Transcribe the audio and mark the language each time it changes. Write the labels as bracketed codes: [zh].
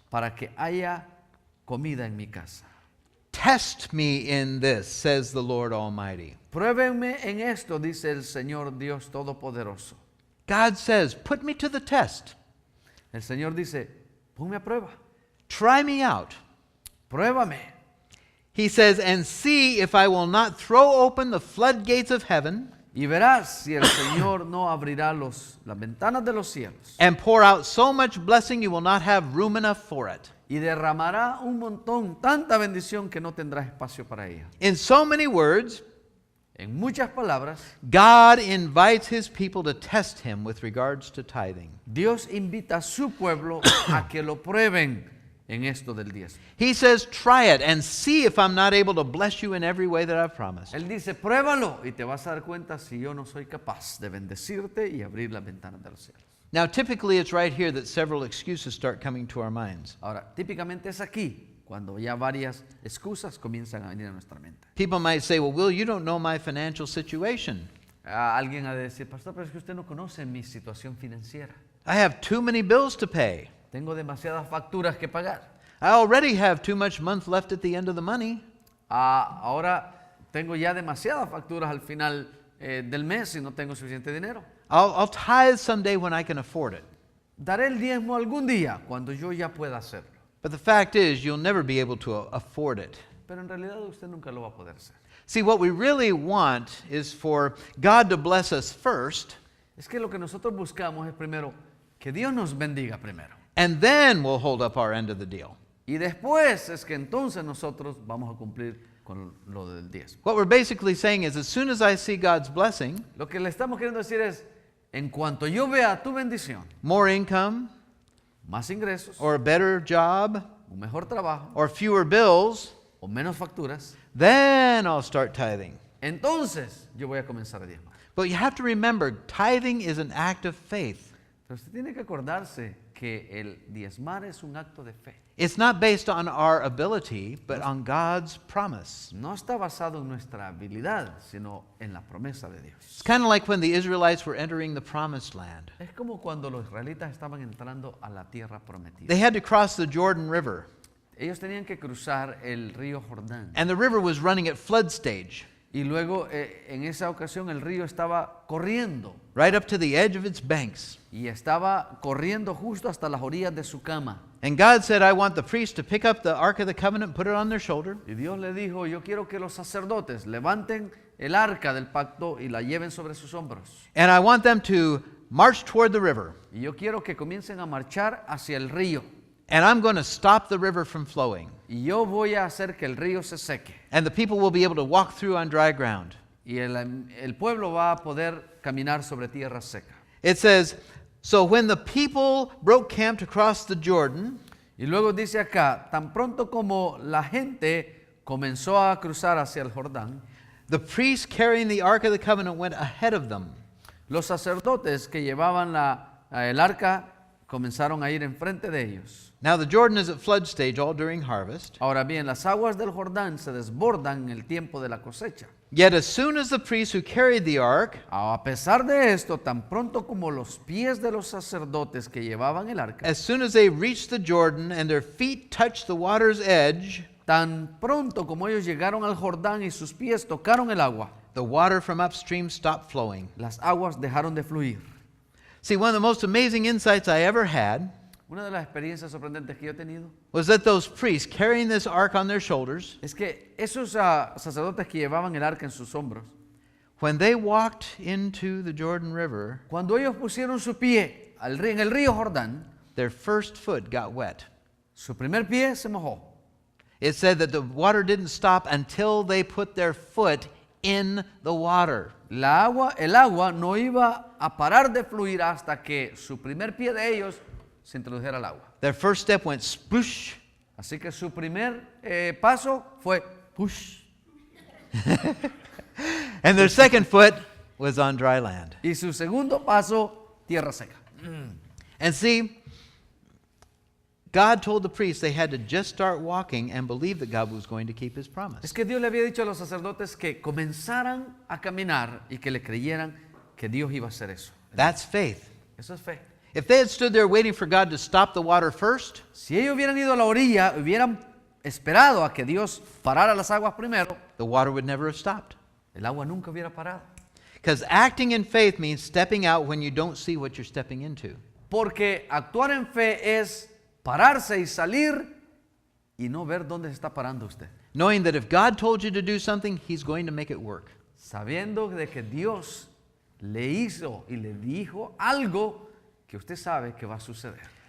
[es] para que haya comida en mi casa. [en] Test me in this, says the Lord Almighty. [es] Pruébenme en esto, dice el Señor Dios Todopoderoso. [en] God says, put me to the test. [es] El Señor dice, ponme a prueba, [en] Try me out. [es] pruébame. [en] He says, and see if I will not throw open the floodgates of heaven [es] Y verás si el Señor no abrirá las ventanas de los cielos [en] and pour out so much blessing you will not have room enough for it. [es] y derramará un montón, tanta bendición que no tendrás espacio para ella. [en] In so many words, [es] En muchas palabras, [en] God invites his people to test him with regards to tithing. [es] Dios invita a su pueblo a que lo prueben en esto del diezmo. [en] He says, try it and see if I'm not able to bless you in every way that I've promised. [es] Él dice, pruébalo y te vas a dar cuenta si yo no soy capaz de bendecirte y abrir las ventanas de los cielos. [en] Now, typically it's right here that several excuses start coming to our minds. [es] Ahora, típicamente es aquí cuando ya varias excusas comienzan a venir a nuestra mente. [en] People might say, well, Will, you don't know my financial situation. [es] Alguien ha de decir, pastor, pero es que usted no conoce mi situación financiera. [en] I have too many bills to pay. [es] Tengo demasiadas facturas que pagar. [en] I already have too much month left at the end of the money. [es] Ahora tengo ya demasiadas facturas al final del mes y no tengo suficiente dinero. [en] I'll tithe someday when I can afford it. [es] Daré el diezmo algún día cuando yo ya pueda hacerlo. [en] But the fact is, you'll never be able to afford it. [es] Pero en realidad usted nunca lo va a poder hacer. [en] See, what we really want is for God to bless us first, [es] Es que lo que nosotros buscamos es primero que Dios nos bendiga primero. [en] and then we'll hold up our end of the deal. [es] Y después es que entonces nosotros vamos a cumplir con lo del diezmo. [en] What we're basically saying is, as soon as I see God's blessing, [es] Lo que le estamos queriendo decir es, en cuanto yo vea tu bendición, [en] more income, [es] más ingresos, [en] or a better job, [es] un mejor trabajo [en] or fewer bills, [es] o menos facturas, [en] then I'll start tithing. [es] entonces yo voy a comenzar a diezmar. [en] But you have to remember, tithing is an act of faith. [es] Pero usted tiene que acordarse que el diezmar es un acto de fe. [en] It's not based on our ability, but on God's promise. [es] No está basado en nuestra habilidad, sino en la promesa de Dios. [en] It's kind of like when the Israelites were entering the promised land. [es] Es como cuando los israelitas estaban entrando a la tierra prometida. [en] They had to cross the Jordan River, [es] Ellos tenían que cruzar el río Jordán. [en] and the river was running at flood stage, [es] Y luego en esa ocasión el río estaba corriendo. [en] right up to the edge of its banks. [es] Y estaba corriendo justo hasta las orillas de su cama. [en] And God said, I want the priests to pick up the Ark of the Covenant, put it on their shoulder, [es] Y Dios le dijo, yo quiero que los sacerdotes levanten el arca del pacto y la lleven sobre sus hombros. [en] and I want them to march toward the river. [es] Y yo quiero que comiencen a marchar hacia el río. [en] And I'm going to stop the river from flowing. [es] Y yo voy a hacer que el río se seque. [en] And the people will be able to walk through on dry ground. [es] Y el pueblo va a poder caminar sobre tierra seca. [en] It says, so when the people broke camp to cross the Jordan, [es] Y luego dice acá, tan pronto como la gente comenzó a cruzar hacia el Jordán, [en] the priests carrying the Ark of the Covenant went ahead of them. [es] los sacerdotes que llevaban el arca comenzaron a ir enfrente de ellos. [en] Now the Jordan is at flood stage all during harvest. [es] Ahora bien, las aguas del Jordán se desbordan en el tiempo de la cosecha. [en] Yet as soon as the priests who carried the ark [es] A pesar de esto, tan pronto como los pies de los sacerdotes que llevaban el arca, [en] as soon as they reached the Jordan and their feet touched the water's edge, [es] tan pronto como ellos llegaron al Jordán y sus pies tocaron el agua, [en] the water from upstream stopped flowing. [es] las aguas dejaron de fluir. [en] See, one of the most amazing insights I ever had [es] Una de las experiencias sorprendentes que yo he tenido [en] was that those priests carrying this ark on their shoulders, [es] es que esos sacerdotes que llevaban el arca en sus hombros, [en] when they walked into the Jordan River, [es] cuando ellos pusieron su pie en el río Jordán, [en] their first foot got wet. [es] su primer pie se mojó. [en] It said that the water didn't stop until they put their foot in the water. [es] El agua no iba a parar de fluir hasta que su primer pie de ellos se introdujera al agua. [en] Their first step went sploosh, [es] Así que su primer paso fue push. [en] and their second foot was on dry land. [es] Y su segundo paso, tierra seca. [en] And see, God told the priests they had to just start walking and believe that God was going to keep his promise. [es] Es que Dios le había dicho a los sacerdotes que comenzaran a caminar y que le creyeran que Dios iba a hacer eso. [en] That's faith. [es] Eso es fe. [en] If they had stood there waiting for God to stop the water first, [es] Si ellos hubieran ido a la orilla, hubieran esperado a que Dios parara las aguas primero, [en] the water would never have stopped. [es] el agua nunca hubiera parado. [en] Because acting in faith means stepping out when you don't see what you're stepping into. [es] Porque actuar en fe es pararse y salir y no ver dónde se está parando usted. [en] Knowing that if God told you to do something, he's going to make it work. [es] Sabiendo de que Dios le hizo y le dijo algo que usted sabe que va a suceder.